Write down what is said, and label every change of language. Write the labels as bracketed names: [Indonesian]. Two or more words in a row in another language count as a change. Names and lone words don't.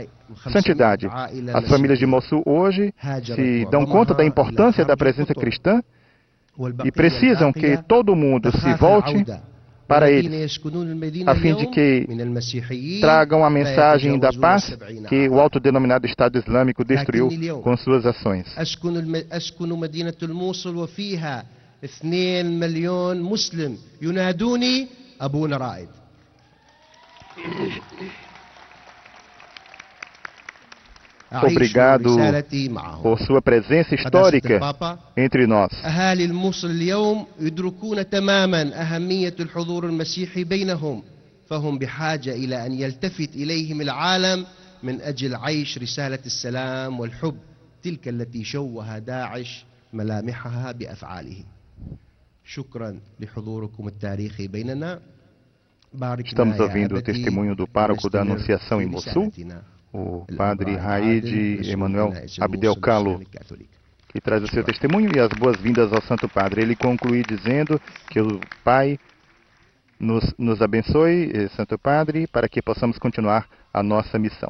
[Portuguese] Santidade, as famílias de Mossul hoje se dão conta da importância da presença cristã e precisam que todo mundo se volte para eles, a fim de que tragam a mensagem da paz que o autodenominado Estado Islâmico destruiu com suas ações. [Arabic] أسكن مدينة الموصل وفيها 2 مليون مسلم ينادوني أبونا رائد. [Portuguese] Obrigado por sua presença histórica entre nós. [Arabic] أهالي الموصل اليوم يدركون تماما أهمية الحضور المسيحي بينهم، فهم بحاجة إلى أن يلتفت إليهم العالم من أجل عيش رسالة السلام والحب تلك التي شوه داعش ملامحها بأفعاله. شكرا لحضوركم التاريخي بيننا. [Portuguese] Estamos ouvindo o testemunho do pároco da Anunciação em Mossul, o padre Raid Emanuel Abdelkalo, que traz o seu testemunho e as boas-vindas ao Santo Padre. Ele conclui dizendo que o Pai nos abençoe, Santo Padre, para que possamos continuar a nossa missão.